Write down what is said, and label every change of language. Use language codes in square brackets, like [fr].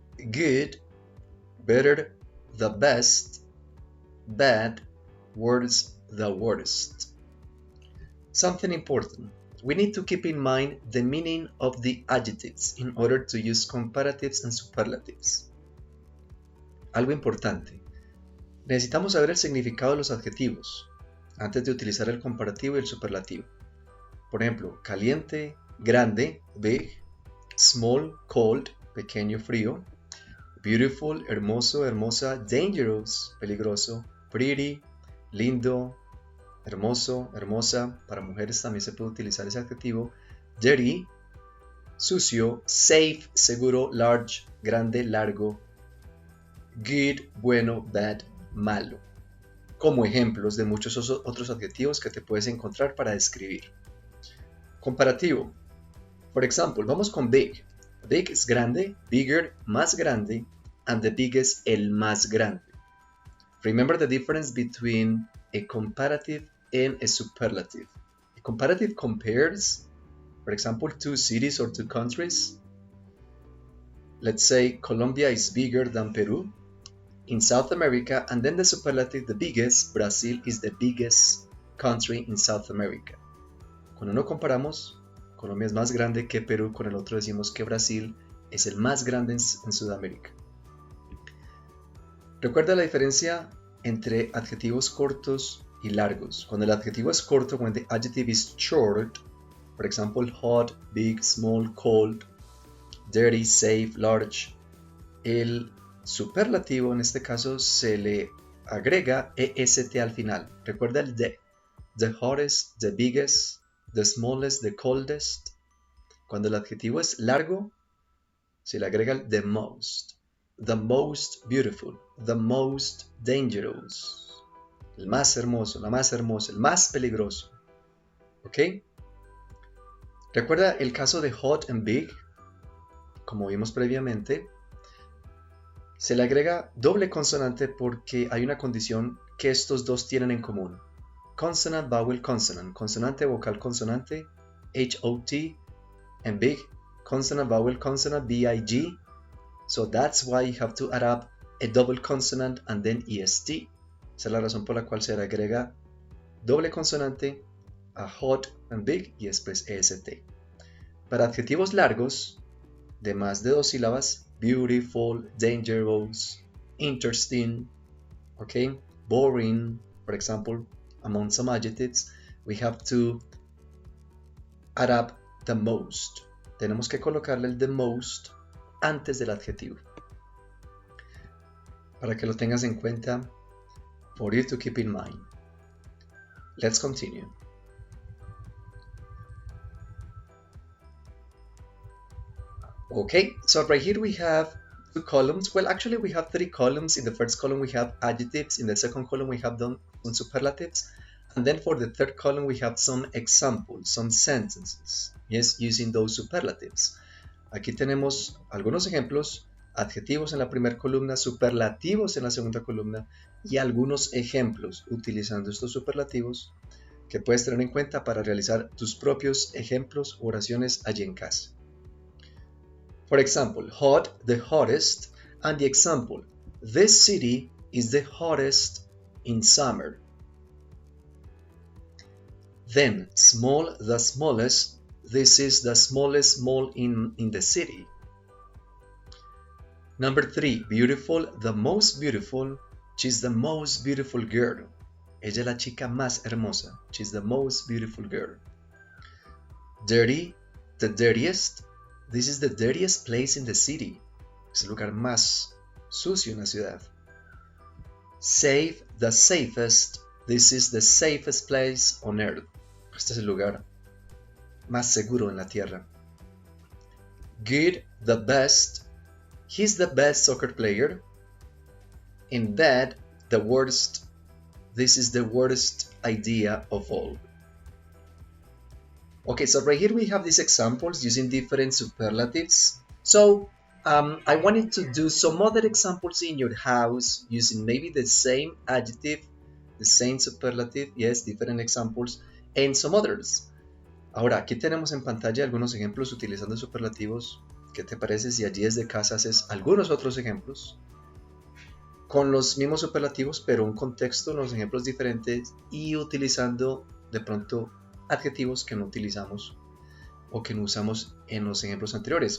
[en] Good, better, the best. Bad, worse, the worst. Something important. We need to keep in mind the meaning of the adjectives in order to use comparatives and superlatives. [es] Algo importante. Necesitamos saber el significado de los adjetivos antes de utilizar el comparativo y el superlativo. Por ejemplo, caliente, grande, [en] big, small, cold, [es] pequeño, frío, beautiful, hermoso, hermosa, dangerous, peligroso, pretty, lindo, hermoso, hermosa. Para mujeres también se puede utilizar ese adjetivo. Dirty, sucio, safe, seguro, large, grande, largo, good, bueno, bad, malo. Como ejemplos de muchos otros adjetivos que te puedes encontrar para describir. Comparativo. Por ejemplo, vamos con big. Big es grande, bigger, más grande, [en] and the biggest, [es] el más grande. [en] Remember the difference between a comparative and a superlative. A comparative compares, for example, two cities or two countries. Let's say Colombia is bigger than Peru in South America, and then the superlative, the biggest, Brazil is the biggest country in South America. [es] Cuando no comparamos, Colombia es más grande que Perú, con el otro decimos que Brasil es el más grande en Sudamérica. Recuerda la diferencia entre adjetivos cortos y largos. Cuando el adjetivo es corto, [en] when the adjective is short, for example, hot, big, small, cold, dirty, safe, large, [es] el superlativo en este caso se le agrega est al final. Recuerda el de. [en] The hottest, the biggest, the smallest, the coldest. [es] Cuando el adjetivo es largo, se le agrega el [en] the most beautiful, the most dangerous, [es] el más hermoso, la más hermosa, el más peligroso. ¿Ok? Recuerda el caso de [en] hot and big, [es] como vimos previamente. Se le agrega doble consonante porque hay una condición que estos dos tienen en común. [en] Consonant, vowel, consonant. [es] Consonante, vocal, consonante. [en] H-O-T. And big. Consonant, vowel, consonant. B-I-G. So that's why you have to add up a double consonant and then EST. [es] Esa es la razón por la cual se le agrega doble consonante a [en] hot and big [es] y después EST. Para adjetivos largos, de más de dos sílabas, [en] beautiful, dangerous, interesting, okay, boring, for example, among some adjectives, we have to add up the most. [es] Tenemos que colocarle el the most antes del adjetivo. Para que lo tengas en cuenta, [en] for you to keep in mind. Let's continue. Okay, so right here we have two columns. Well, actually we have three columns. In the first column we have adjectives. In the second column we have some superlatives. And then for the third column we have some examples, some sentences. Yes, using those superlatives. [es] Aquí tenemos algunos ejemplos, adjetivos en la primera columna, superlativos en la segunda columna y algunos ejemplos utilizando estos superlativos que puedes tener en cuenta para realizar tus propios ejemplos o oraciones allí en casa. [en] For example, hot, the hottest, and the example, this city is the hottest in summer. Then, small, the smallest, this is the smallest mall in the city. Number 3, beautiful, the most beautiful, she's the most beautiful girl. [es] Ella es la chica más hermosa, [en] she's the most beautiful girl. Dirty, the dirtiest, this is the dirtiest place in the city. [es] Es el lugar más sucio en la ciudad. [en] Safe, the safest, this is the safest place on earth. [es] Este es el lugar más seguro en la tierra. [en] Good, the best, he's the best soccer player. And bad, the worst, this is the worst idea of all. Okay, so right here we have these examples using different superlatives. So I wanted to do some other examples in your house using maybe the same adjective, the same superlative, yes, different examples, and some others. [es] Ahora, aquí tenemos en pantalla algunos ejemplos utilizando superlativos. ¿Qué te parece si allí desde casa haces algunos otros ejemplos con los mismos superlativos, pero un contexto, unos ejemplos diferentes y utilizando de pronto adjetivos que no utilizamos o que no usamos en los ejemplos anteriores?